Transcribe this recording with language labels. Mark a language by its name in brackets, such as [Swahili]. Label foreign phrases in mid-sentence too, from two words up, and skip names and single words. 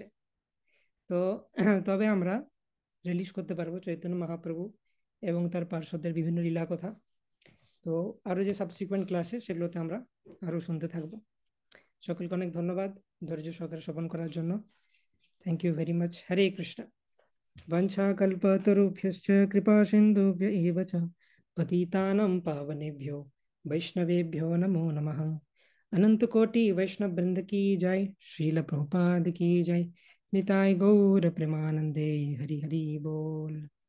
[Bangla] তো তবে আমরা রিলিজ করতে পারবো চৈতন্য মহাপ্রভু এবং তার পার্শ্বদের বিভিন্ন লীলা কথা। তো আরো যে সাবসিকুয়েন্ট ক্লাসে সেগুলোতে আমরা আরো শুনতে থাকবো। সকলকে অনেক ধন্যবাদ ধৈর্য সহকারে শ্রবণ করার জন্য। [English] thank you very much. হরে কৃষ্ণ। [Sanskrit] वंशाकल्पतरुभ्यश्च कृपा सिन्धुभ्य एव च पतितानां पावनेभ्यो वैष्णवेभ्यो नमो नमः। [Hindi] अनंत कोटि वैष्णव वृंद की जय, श्रील प्रभुपाद की जय। [Bangla] নিতাই গৌর প্রেমানন্দে, হরি হরি বোল।